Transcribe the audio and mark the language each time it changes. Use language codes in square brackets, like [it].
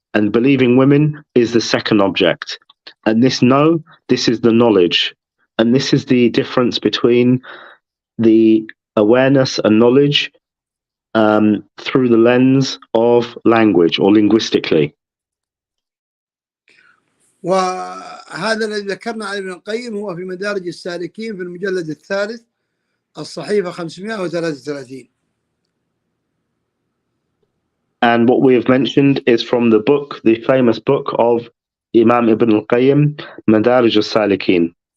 [en] And believing women is the second object. And this is the knowledge. And this is the difference between the awareness and knowledge through the lens of language or linguistically. [ar] وهذا الذي ذكرنا عن ابن القيم هو في مدارج السالكين في المجلد الثالث الصحيفة 533. [en] And what we have mentioned is from the book, the famous book of Imam Ibn al-Qayyim, Madarij al-Salikin.